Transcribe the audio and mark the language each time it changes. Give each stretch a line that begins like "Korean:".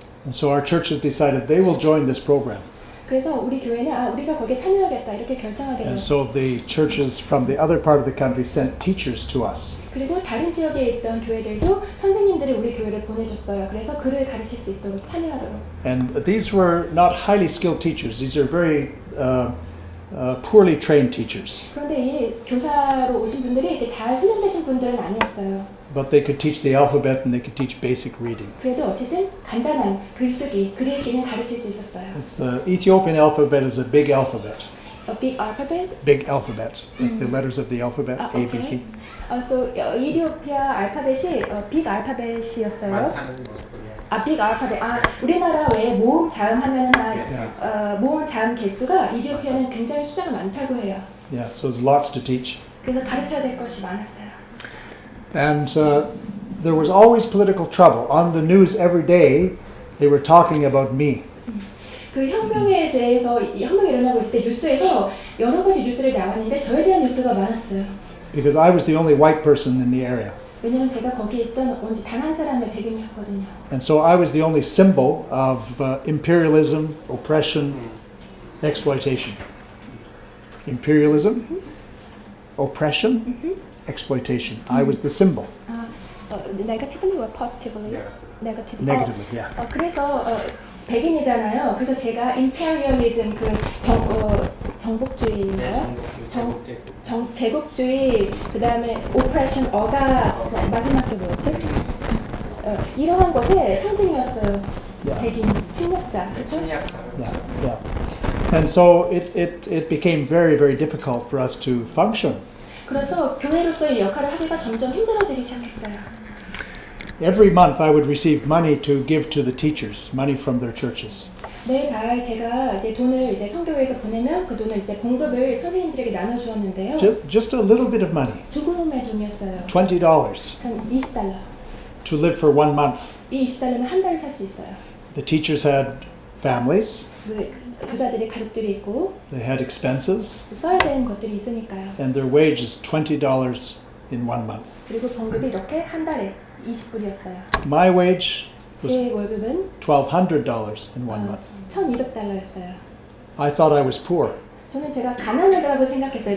English: And so our churches decided they will join this program.
Korean: 그래서 우리 교회는 우리가 거기에 참여하겠다 이렇게 결정하게
English: And
Korean: 됐어요.
English: so the churches from the other part of the country sent teachers to us.
Korean: 그리고 다른 지역에 있던 교회들도 선생님들이 우리 교회를 보내줬어요. 그래서 글을 가르칠 수 있도록 참여하도록.
English: And these were not highly skilled teachers. These are very poorly trained teachers.
Korean: 그런데 이 교사로 오신 분들이 이렇게 잘 훈련되신 분들은 아니었어요.
English: But they could teach the alphabet and they could teach basic reading.
Korean: 그래도 어쨌든 간단한 글쓰기, 글 읽기는 가르칠 수 있었어요.
English: The Ethiopian alphabet is a big alphabet. A big alphabet. Big alphabet. Like the letters of the alphabet, A, B, C.
Korean: So 이디오피아 알파벳이 빅 알파벳이었어요. 빅 알파벳. 우리나라 외에 모음 자음 하면은 모음 자음 개수가 이디오피아는 굉장히 숫자가 많다고 해요.
English: Yeah, so there's lots to teach.
Korean: 그래서 가르쳐야 될 것이 많았어요.
English: And there was always political trouble. On the news every day, they were talking about me.
Korean: 그 혁명에 대해서 혁명이 일어나고 있을 때 뉴스에서 여러 가지 뉴스를 나왔는데 저에 대한 뉴스가 많았어요.
English: Because I was the only white person in the area.
Korean: 왜냐면 제가 거기에 있던 언제 단 한 사람의 백인이었거든요.
English: And so I was the only symbol of imperialism, oppression, exploitation. Imperialism, oppression, exploitation. I was the symbol. Negatively or positively? Negatively. Negatively, yeah.
Korean: 그래서 백인이잖아요. 그래서 제가 imperialism 그 정복주의인가요? 제국주의 그다음에 oppression 마지막 게 뭐였지? 이러한 것의 상징이었어요. 백인 침략자, 그렇죠?
English: Yeah. And so it became very, very difficult for us to function.
Korean: 그래서 교회로서의 역할을 하기가 점점 힘들어지기 시작했어요.
English: Every month I would receive money to give to the teachers, money from their churches.
Korean: 매달 제가 이제 돈을 이제 선교회에서 보내면 그 돈을 이제 봉급을 선생님들에게 나눠 주었는데요.
English: Just a little bit of money.
Korean: 조금의 돈이었어요.
English: $20
Korean: 전 $20.
English: to live for 1 month.
Korean: 이 $20면 한 달을 살 수 있어요.
English: The teachers had families.
Korean: 그 교사들이 가족들이 있고
English: They had expenses.
Korean: 써야 되는 것들이 있으니까요.
English: And their wage is $20 in 1 month.
Korean: 그리고 봉급이 이렇게 한 달에 20불이었어요.
English: My wage was
Korean: 제 월급은
English: $1,200 in 1 month.
Korean: $1,200였어요.
English: I thought I was poor.
Korean: 저는 제가 가난하다고 생각했어요.